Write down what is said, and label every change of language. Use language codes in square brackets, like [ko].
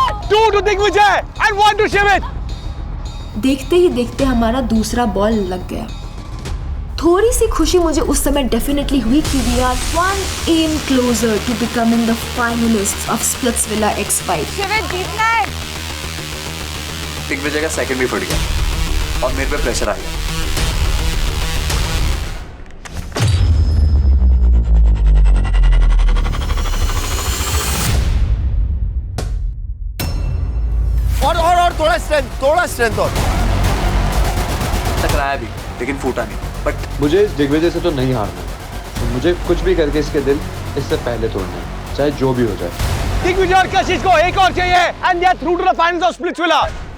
[en] Two to Digvijay and 1 to शिवित। [hi] देखते ही देखते हमारा दूसरा बॉल लग गया। थोड़ी सी खुशी मुझे उस समय डेफिनेटली हुई कि [en] we are 1 aim closer to becoming the finalists of Splitsvilla X5। [hi] शिवित जीतना है। दिग्विजय का सेकंड भी फट गया और मेरे पे प्रेशर आ गया। और थोड़ा स्ट्रेंथ और। टकराया भी लेकिन फूटा नहीं। [en] but [hi] मुझे दिग्विजय से तो नहीं हारना, तो मुझे कुछ भी करके इसके दिल इससे पहले तोड़ना है, चाहे जो भी हो जाए। दिग्विजय और कशिश को एक और चाहिए [en] and they are through to the finals of Splitsvilla।